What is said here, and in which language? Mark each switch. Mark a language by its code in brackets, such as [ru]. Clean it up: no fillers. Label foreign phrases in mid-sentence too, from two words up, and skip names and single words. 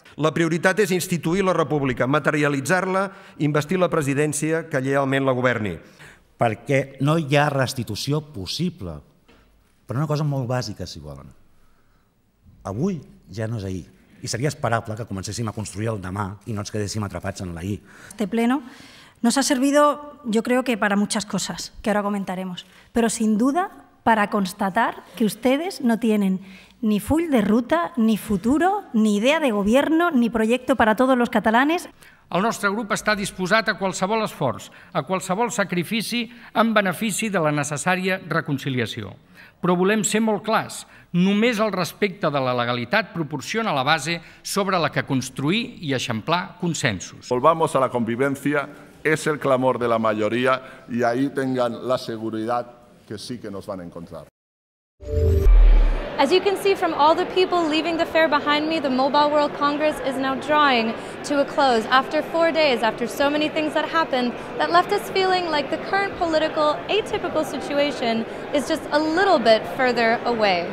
[ca] La prioritat és instituir la república, materialitzar-la, investir la presidència que lleialment la governi. Perquè no hi ha restitució possible, per una cosa molt bàsica, si volen. Avui ja no és ahir, i seria esperable que comencéssim a construir el demà i no ens quedéssim atrapats en l'ahir. [es] Este pleno nos ha servido, yo creo que para muchas cosas, que ahora comentaremos, pero sin duda para constatar que ustedes no tienen ni [ca] full de ruta, [es] ni futuro, ni idea de gobierno, ni proyecto para todos los catalanes. [ca] El nostre grup està disposat a qualsevol esforç, a qualsevol sacrifici en benefici de la necessària reconciliació. Però volem ser molt clars, només el respecte de la legalitat proporciona la base sobre la que construir i eixamplar consensos. [es] Volvamos a la convivencia, es el clamor de la mayoría y ahí tengan la seguridad que sí que nos van a encontrar. [en] As you can see from all the people leaving the fair behind me, the Mobile World Congress is now drawing to a close after 4 days, after so many things that happened that left us feeling like the current political atypical situation is just a little bit further away.